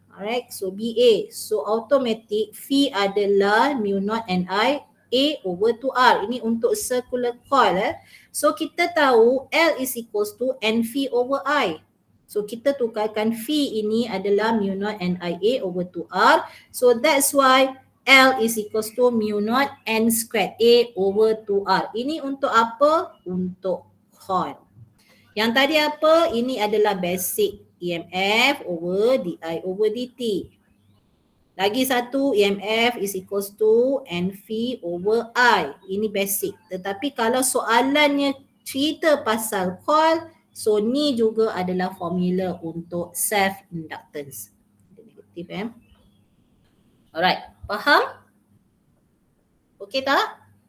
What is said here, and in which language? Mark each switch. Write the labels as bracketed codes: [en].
[en] Alright, so BA. So automatic phi [ms] adalah [en] mu naught and I A over 2R. [ms] Ini untuk [en] circular coil. [ms] So kita tahu [en] L is equals to N phi over I. [ms] So kita tukarkan phi ini adalah [en] mu naught N I A over 2R. So that's why L is equals to mu naught N squared A over 2R. [ms] Ini untuk apa? Untuk coil. Yang tadi apa? Ini adalah [en] basic EMF over DI over DT. [ms] Lagi satu, [en] EMF is equals to N phi over I. [ms] Ini basic. Tetapi kalau soalannya cerita pasal coil, so ni juga adalah formula untuk self-inductance. Negatif [en] Alright, [ms] faham? Okey tak?